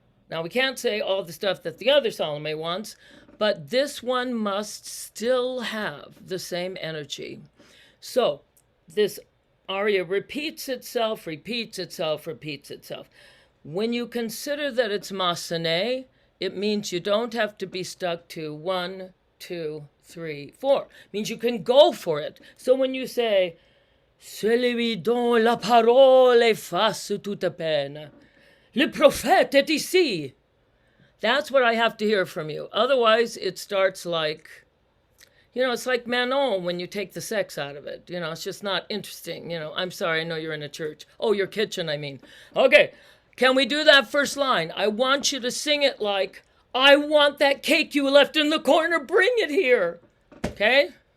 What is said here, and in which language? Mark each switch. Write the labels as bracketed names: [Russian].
[English] Now we can't say all the stuff that the other Salome wants, but this one must still have the same energy. So this aria repeats itself, repeats itself, repeats itself. When you consider that it's Massenet, it means you don't have to be stuck to 1, 2, 3, 4. It means you can go for it. So when you say, [French] celui dont la parole efface toute peine, le prophète est ici. [English] That's what I have to hear from you. Otherwise, it starts like, it's like Manon when you take the sex out of it. It's just not interesting. I'm sorry, I know you're in a church. Oh, your kitchen, I mean. Okay, can we do that first line? I want you to sing it like, I want that cake you left in the corner, bring it here. Okay?